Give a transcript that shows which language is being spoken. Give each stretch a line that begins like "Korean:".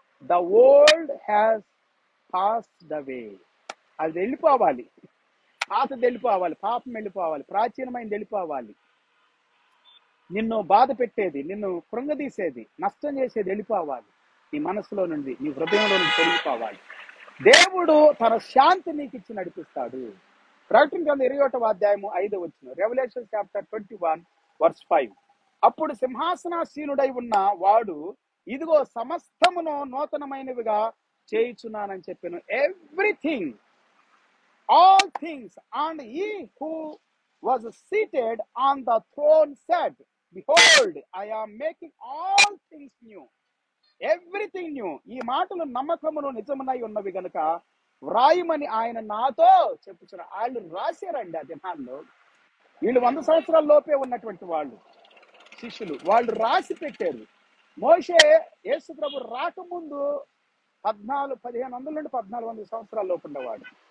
English: The world has passed away.
Telugu: అది వెళ్ళిపోవాలి, పాతది వెళ్ళిపోవాలి, పాపం వెళ్ళిపోవాలి, ప్రాచీనమైనది వెళ్ళిపోవాలి. నిన్ను బాధ పెట్టేది, నిన్ను కృంగదీసేది, నష్టం చేసేది వెళ్ళిపోవాలి. నీ మనసులో నుండి, నీ హృదయంలో నుండి తొలగిపోవాలి. దేవుడు తన శాంతి నీకు ఇచ్చి నడిపిస్తాడు. ప్రకటన గ్రంథం 21వ అధ్యాయము 5వ వచనం.
English: Revelation chapter 21 verse 5.
Telugu: అప్పుడు సింహాసనాసీనుడై ఉన్న వాడు, ఇదిగో సమస్తమును నూతనమైనవిగా చేయుచున్నానని చెప్పాను.
English: Everything, all things. And he who was seated on the throne said, Behold, I am making all things new. Everything new.
Telugu: ఈ మాటలు నమ్మకమును నిజమునై ఉన్నవి గనుక వ్రాయమని ఆయన నాతో చెప్పుచున్నారు. వాళ్ళు రాశారండి ఆ దినాల్లో. వీళ్ళు 100 సంవత్సరాల లోపే ఉన్నటువంటి వాళ్ళు, శిష్యులు, వాళ్ళు రాసి పెట్టారు. మోషే యేసు ప్రభు రాకముందు 1500 నుండి 1400 సంవత్సరాల లోపు ఉండేవాడు.